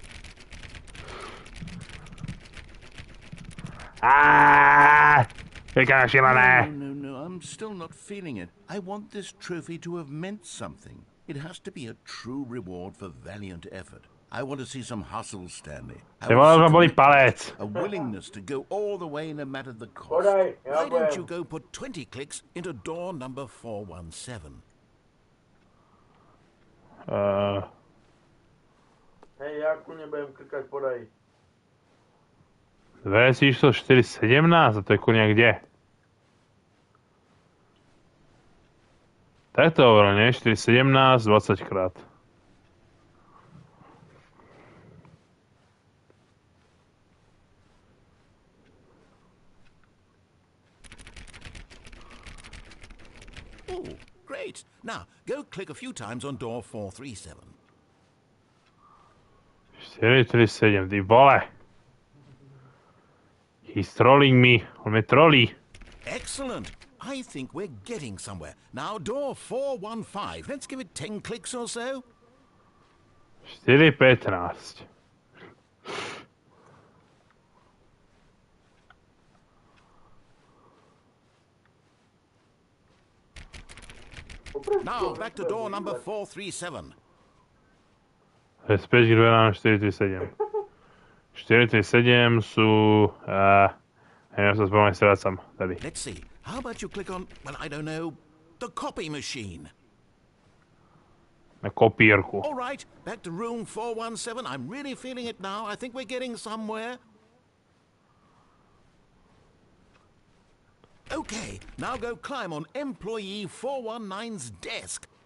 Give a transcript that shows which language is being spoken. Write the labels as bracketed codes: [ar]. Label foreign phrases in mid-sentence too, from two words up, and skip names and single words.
[en] No, I'm still not feeling it. I want this trophy to have meant something. It has to be a true reward for valiant effort. I want to see some hustle, Stanley. [cs] Ty vole, bolí palec. [en] A willingness to go all the way no matter the cost. Why don't you go put 20 clicks into door number 417? [sk] Hej, já ku nebudem klikat, podaj. Dvere číslo 417, a to je kurňa kde? Tak to hovoril, nie? 417, 20 krát. [en] Oh, great. Now, go click a few times on door 437. 437, [cs] ty vole. [en] He's trolling me. [cs] On mě trolí. [en] Excellent. I think we're getting somewhere. Now, door 415. Let's give it 10 clicks or so. 415. Now, back to door number 437. [sk] Späť k dverám 437. 437 sú... neviem, sa spomenúť, strácam. [cs] Tady. [en] Let's see. How about you click on, well, I don't know, the copy machine? [cs] Na kopírku. [en] All right, back to room 417. I'm really feeling it now. I think we're getting somewhere. Okay, now go climb on employee 419's desk.